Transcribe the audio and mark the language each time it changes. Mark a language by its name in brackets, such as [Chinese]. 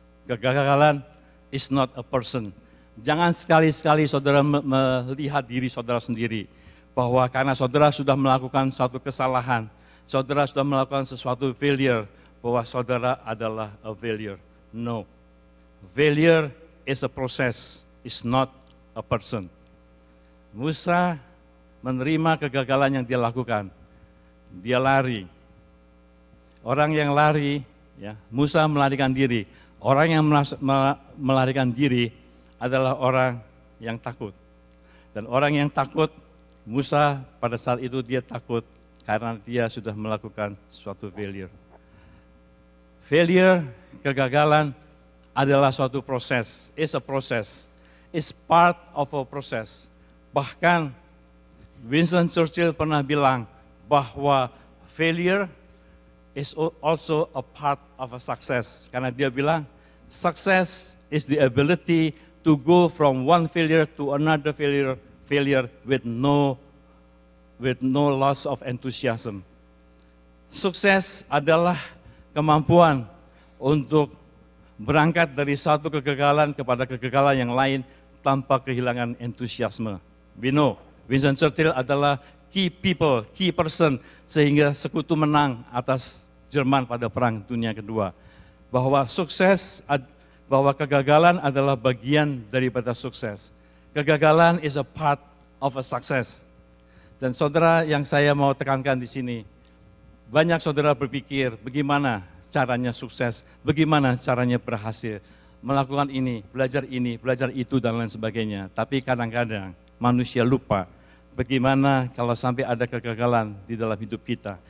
[English] Kegagalan is not a person. [Indonesian] Jangan sekali-sekali saudara melihat diri saudara sendiri, bahwa karena saudara sudah melakukan suatu kesalahan, saudara sudah melakukan sesuatu failure, bahwa saudara adalah [English] a failure. No. Failure is a process, is not a person. [Indonesian] Musa menerima kegagalan yang dia lakukan. Dia lari. Orang yang lari, ya, Musa melarikan diri. Orang yang melarikan diri adalah orang yang takut. Dan orang yang takut, Musa pada saat itu dia takut karena dia sudah melakukan suatu failure. Failure, kegagalan adalah suatu proses, [English] is a process, is part of a process. [Indonesian] Bahkan Winston Churchill pernah bilang bahwa [English] failure is also a part of a success. Karena dia bilang, success is the ability to go from one failure to another failure with no loss of enthusiasm. [Indonesian] Sukses adalah kemampuan untuk berangkat dari satu kegagalan kepada kegagalan yang lain tanpa kehilangan entusiasme. [English] We know, [Indonesian] Winston Churchill adalah key people, key person, sehingga sekutu menang atas Jerman pada Perang Dunia Kedua. Bahwa kegagalan adalah bagian daripada sukses. [English] Kegagalan is a part of a success. [Indonesian] Dan saudara yang saya mau tekankan di sini, banyak saudara berpikir bagaimana caranya sukses, bagaimana caranya berhasil, melakukan ini, belajar itu, dan lain sebagainya. Tapi kadang-kadang manusia lupa bagaimana kalau sampai ada kegagalan di dalam hidup kita.